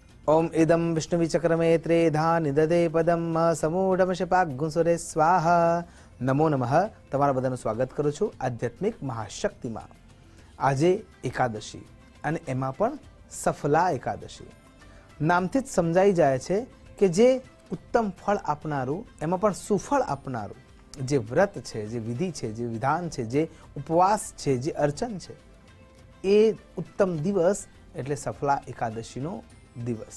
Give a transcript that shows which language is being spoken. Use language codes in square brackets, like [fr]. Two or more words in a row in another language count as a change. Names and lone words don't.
[sa] ओम इदं विष्णुविचक्रमे त्रेधा निददे पदम समूढ़मशपाग्गुंसुरे स्वाहा। नमो नमः। [gu] તમારા બધાનું સ્વાગત કરું છું આધ્યાત્મિક મહાશક્તિમાં। આજે એકાદશી અને એમાં પણ સફલા એકાદશી। નામથી જ સમજાઈ જાય છે કે જે ઉત્તમ ફળ આપનારું, એમાં પણ સુફળ આપનારું જે વ્રત છે, જે વિધિ છે, જે વિધાન છે, જે ઉપવાસ છે, જે અર્ચન છે, એ ઉત્તમ દિવસ એટલે સફલા એકાદશીનો દિવસ।